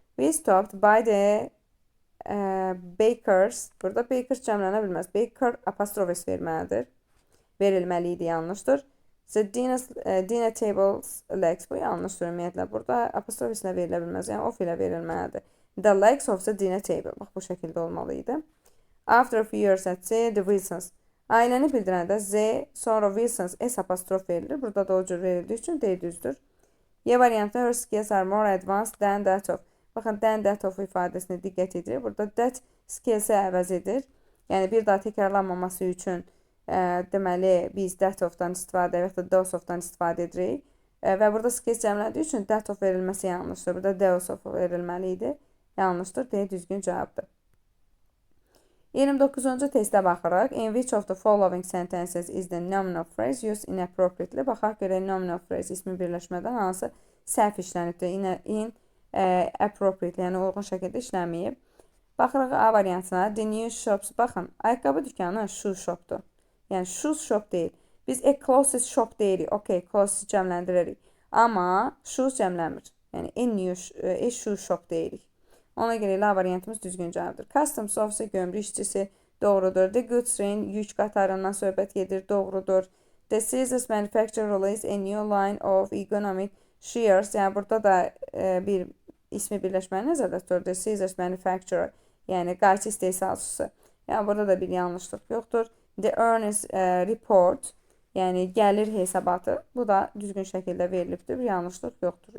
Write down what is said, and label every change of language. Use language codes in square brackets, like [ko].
[en] We stopped by the bakers. [az] Burada bakers cəmlənə bilməz. Baker, apostrof S verilməli idi, yanlışdır. [en] The dinner table's legs. [az] Bu yanlışdır, ümumiyyətlə. Burada apostrof S verilə bilməz. Yəni, of ilə verilməlidir. [en] The legs of the dinner table. [az] Bax, bu şəkildə olmalıydı. [en] After a few years at the Wilsons. [az] Ailəni bildirəndə Z, sonra Wilsons S apostrof verilir. Burada da o cür verildiyi üçün D düzdür. Y variantı, [en] her skills are more advanced than that of. [az] Baxın, then that of ifadəsinə diqqət edirik. Burada that skills-i əvəz edir. Yəni bir daha təkrarlanmaması üçün deməli biz that of-dan istifadə və ya da those of-dan istifadə edirik. Və burada skills cəmlədiyi üçün that of verilməsi yanlışdır. Burada those of verilməli idi. Yanlışdır. D düzgün cavabdır. 29-cu testə baxırıq. [en] In which of the following sentences is the nominal phrase used inappropriately? [az] Baxaq görək nominal phrase ismi birləşmədən hansı səhv işlənibdir. Appropriately, yəni uyğun şəkildə işlənməyib. Baxırıq A variantına. The new shops. Baxın, ayaqqabı dükanı shoe shopdur. Yəni shoes shop deyil. Biz clothes shop deyirik. Okay, clothes cəmləndiririk. Amma shoes cəmlənmir. Yəni shoe shop deyirik. Ona görə A variantımız düzgün cavabdır. Customs officer gömrük işçisi doğrudur. The goods train yük qatarından söhbət gedir. Doğrudur. [en] The scissors manufacturer release a new line of economic shears. [az] Yəni burada da bir ismi birləşməni nəzərdə tutur. The scissors manufacturer. Yəni qayçı istehsalçısı. Yəni burada da bir yanlışlıq yoxdur. The earnings report. Yəni gəlir hesabatı. Bu da düzgün şəkildə verilibdir. Bir yanlışlıq yoxdur.